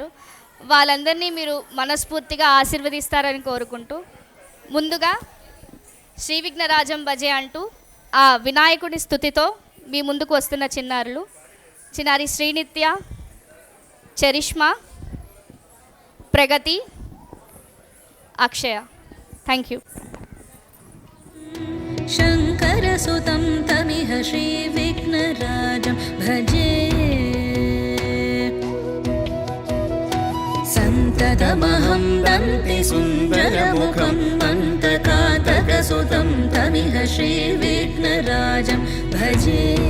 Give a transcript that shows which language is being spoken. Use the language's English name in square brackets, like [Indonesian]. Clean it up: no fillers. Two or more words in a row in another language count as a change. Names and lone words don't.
[Telugu] వాళ్ళందరినీ మీరు మనస్ఫూర్తిగా ఆశీర్వదిస్తారని కోరుకుంటూ, ముందుగా శ్రీ విఘ్నరాజం భజే అంటూ ఆ వినాయకుడి స్తుతితో మీ ముందుకు వస్తున్న చిన్నారి శ్రీనిత్య, చరిష్మా, ప్రగతి, అక్షయ. [English] thank you. [Sanskrit] शङ्करसुतं तमिह श्रीविघ्नराजं भजे, सन्ततमहं वन्दे सुन्दरमुखं मन्तकातकसुतं तमिह श्रीविघ्नराजं भजे.